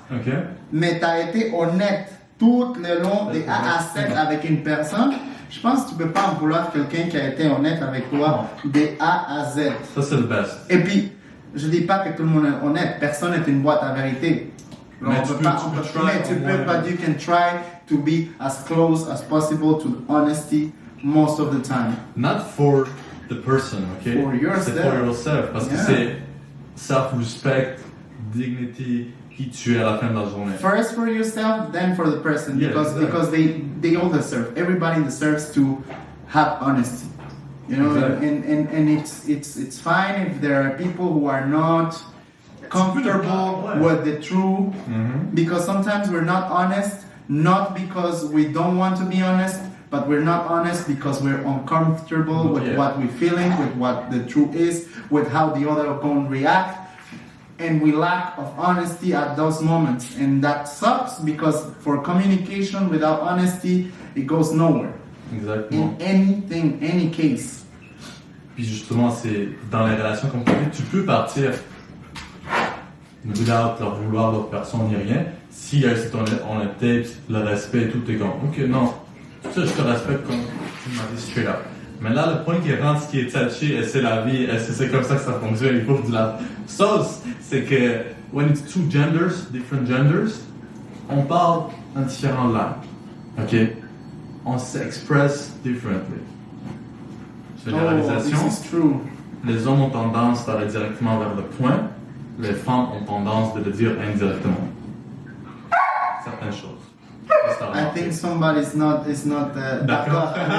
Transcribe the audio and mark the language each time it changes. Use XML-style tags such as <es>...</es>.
<fr>Ok. Mais tu as été honnête tout le long de A à Z avec une personne. Je pense que tu peux pas en vouloir quelqu'un qui a été honnête avec toi de A à Z. Ça, c'est le best. Et puis, je dis pas que tout le monde est honnête. Personne n'est une boîte à vérité. Mais tu peux</fr> <en>but you can try to be as close as possible to honesty most of the time. Not for the person, okay? For yourself.</en> <fr>C'est</fr> <en>for yourself.</en> <fr>Parce que c'est</fr> <en>self-respect, dignity,</en> <fr>qui tu es à la fin de la journée.</fr> <en>First for yourself, then for the person. Yeah, because they all deserve. Everybody deserves to have honesty. You know, exactly. and it's fine if there are people who are not comfortable with the truth, because sometimes we're not honest, not because we don't want to be honest, but we're not honest because we're uncomfortable with what we're feeling, with what the truth is, with how the other opponent react, and we lack of honesty at those moments, and that sucks because for communication without honesty, it goes nowhere.</en> <fr>Exactement.</fr> <en>In anything, any case.</en> <fr>Puis justement, c'est dans les relations comme tu peux partir</fr> <en>without</en> <fr>leur vouloir l'autre personne ni rien. S'il y a cette honnêteté, le respect et tout, t'es comme, ok, non, ça je te respecte comme tu m'as dit</fr> <en>straight up.</en> <fr>Mais là, le point qui rentre, ce qui est touché, et c'est la vie, et c'est comme ça que ça fonctionne, il faut de la sauce, c'est que</fr> <en>when it's two genders, different genders,</en> <fr>on parle en différentes langues, ok? On s'express</fr> <en>differently.</en> <fr>Généralisation,</fr> <en>this is true.</en> <fr>les hommes ont tendance à aller directement vers le point, les femmes ont tendance de le dire indirectement. Certaines choses.</fr> <en>I think somebody is not</en> <fr>d'accord.</fr>